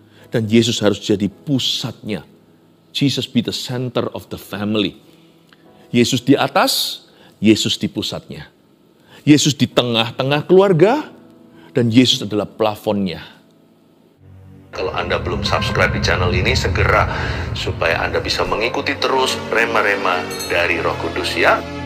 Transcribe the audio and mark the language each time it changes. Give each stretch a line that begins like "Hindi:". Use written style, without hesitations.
Indonesian: Dan Yesus harus jadi pusatnya.
English: Jesus be the center of the family.
Indonesian: Yesus di atas, Yesus di pusatnya. Yesus di tengah-tengah keluarga, dan Yesus adalah plafonnya. Kalau Anda belum subscribe di channel ini, segera supaya Anda bisa mengikuti terus rema-rema dari Roh Kudus ya.